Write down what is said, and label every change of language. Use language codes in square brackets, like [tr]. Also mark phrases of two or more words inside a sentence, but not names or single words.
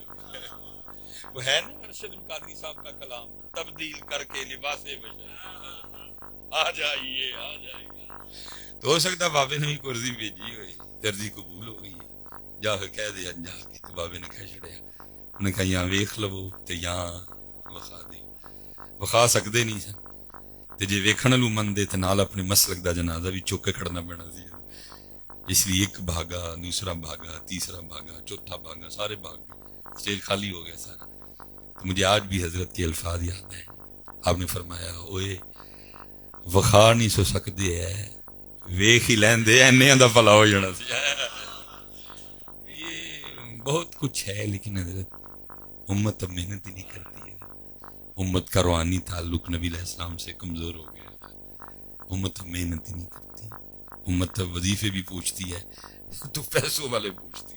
[ur] وہ ہے نا ارشد القادری صاحب کا کلام، تبدیل کر کے لباس بشر آ جائیے آ جائیے. تو ہو سکتا بابے نے بھی قرضی بھیجی ہوئی، درجی قبول ہو گئی ہے، جا کے کہہ دیا جا کے. [pa] تو بابے نے کہہ چھڑیا، انہوں نے کہا یہاں ویکھ لو تے یہاں وخا دے. وخا سکتے نہیں سن تے جے ویکھن لو من دے تے نال اپنے مسلک دا جنازہ بھی چوک کے کھڑنا پینا سی. [ur] اس لیے ایک بھاگا، دوسرا بھاگا، تیسرا بھاگا، چوتھا بھاگا، سارے بھاگ گئے، اسٹیج خالی ہو گیا سارا. تو مجھے آج بھی حضرت کے الفاظ یاد ہیں. [pa] آپ نے فرمایا اوئے وخا نہیں سو سکدے ہے ویکھ ہی لیندے اینے دا بھلا ہو جانا سی. [ur] یہ بہت کچھ ہے لیکن حضرت امت اب محنت ہی نہیں کرتی ہے. امت کا روحانی تعلق نبی علیہ السلام سے کمزور ہو گیا. امت اب محنت ہی نہیں کرتی. امت اب وظیفے بھی پوچھتی ہے تو پیسوں والے پوچھتی ہے.